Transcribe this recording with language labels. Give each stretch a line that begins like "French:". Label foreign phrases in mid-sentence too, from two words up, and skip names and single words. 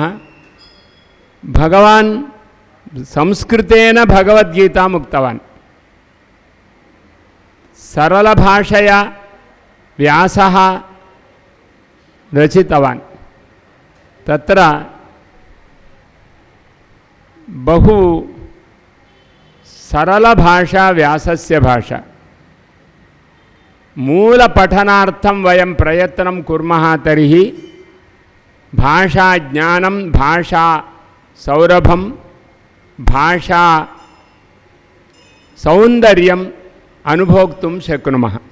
Sanskrit: भगवान् संस्कृतेन भगवद्गीताम् उक्तवान्। सरलभाषया व्यासः रचितवान्। तत्र बहु सरल भाषा व्यासस्य भाषा. मूल पठनार्थं वयं प्रयत्नं कुर्मः तर्हि भाषा ज्ञानं, भाषा सौरभं, भाषा सौन्दर्यं अनुभोक्तुं शक्नुमः.